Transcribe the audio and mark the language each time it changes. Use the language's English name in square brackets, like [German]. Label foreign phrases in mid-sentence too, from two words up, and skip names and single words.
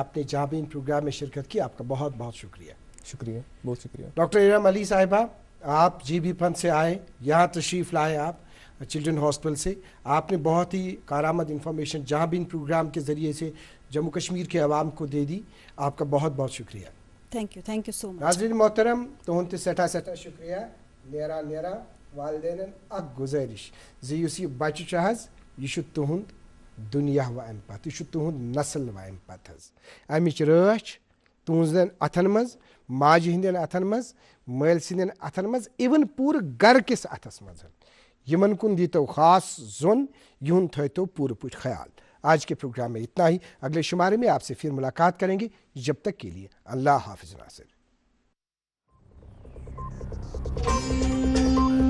[Hindi] आपने जहाँ भी इन प्रोग्राम में शिरकत की, आपका बहुत बहुत शुक्रिया। शुक्रिया, बहुत शुक्रिया। डॉक्टर इरम अली साहिबा, आप जीबी फंड से आए, यहाँ तशरीफ़ लाए आप [English] children hospital [Hindi] से। आपने बहुत ही कारामद इंफॉर्मेशन जहाँ भी इन प्रोग्राम के ज़रिए से जम्मू कश्मीर के अवाम को दे दी। आपका बहुत बहुत शुक्रिया। [English] Thank you so much. [Kashmiri] नाज़रीन मोहतरम, तुहंद सठा शुक्रिया। नेरा वालदेन अक गुजारिश जी युस यह बच्चे चहज यह तुहंद दुनिया व अम पत, यह तुहंद नस्ल व अम पत हज। अमिच राछ तुहंदन अथन मज, माज हिंदन अथन मज, मल सिंदन अथन मज, इवन पूरे घर किस अथस मज। यमन कुन दीतो खास जोन, युन थो पूरे पुट ख्याल। [Hindi] आज के प्रोग्राम में इतना ही। अगले शुमारे में आपसे फिर मुलाकात करेंगे। जब तक के लिए अल्लाह हाफिज नासिर।